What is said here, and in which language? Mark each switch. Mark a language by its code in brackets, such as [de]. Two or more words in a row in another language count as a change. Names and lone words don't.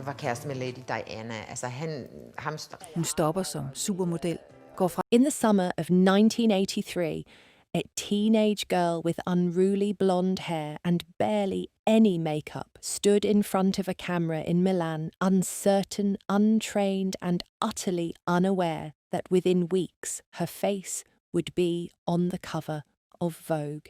[da] var kæreste med Lady Diana. Altså Hun stopper som supermodel, går fra. [en] In the summer of 1983, a teenage girl with unruly blonde hair and barely any makeup stood in front of a camera in Milan, uncertain, untrained, and utterly unaware that within weeks her face would be on the cover of Vogue.